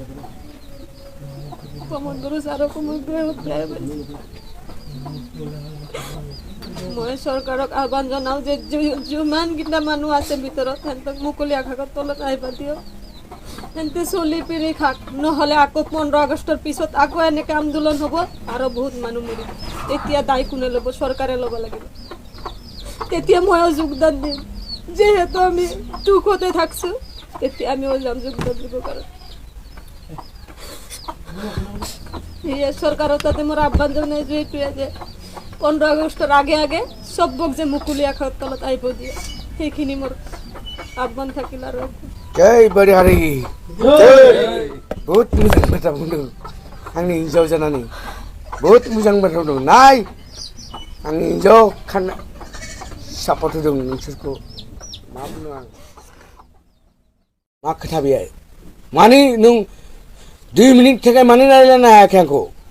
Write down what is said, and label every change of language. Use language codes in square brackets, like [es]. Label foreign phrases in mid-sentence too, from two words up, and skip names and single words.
[as] প্ৰমোদ বড়ো ছাৰকো মোক মই চৰকাৰক আহ্বান জনাওঁ যে যিমানকেইটা মানুহ আছে ভিতৰত সিহঁতক মুকলি আকাশৰ তলত আহিব দিয়ক এনতে চলি পিৰি খাক নহ'লে আকৌ 15 আগষ্টৰ পিছত আকৌ এনেকৈ আন্দোলন হ'ব আৰু বহুত মানুহ মৰিব তেতিয়া দায় কোনে ল'ব চৰকাৰে ল'ব লাগিব তেতিয়া ময়ো যোগদান দিম যিহেতু আমি দুখতে থাকছোঁ তেতিয়া আমিও যাম যোগদান দিব কাৰণে সেয়ে চৰকাৰৰ তাতে মোৰ আহ্বান জনাইছোঁ এইটোৱে যে 15 আগষ্টৰ আগে আগে চবক যে মুকলি আকাশৰ তলত আহিব দিয়ে সেইখিনি মোৰ আহ্বান থাকিল আৰু [brx] जय बड़ी हारि बहुत मोजां बाथ्रा बुंदों आंनि हिन्जाव जानानै बहुत मोजां बाथ्रा बुंदों नाय आंनि हिन्जाव सापर्ट होदों नोंसोरखौ मा बुंनो आं मा खोथा बेहाय माने नों 2 मिनिट थाखाय मानो रायज्लायनो हायाखै आंखौ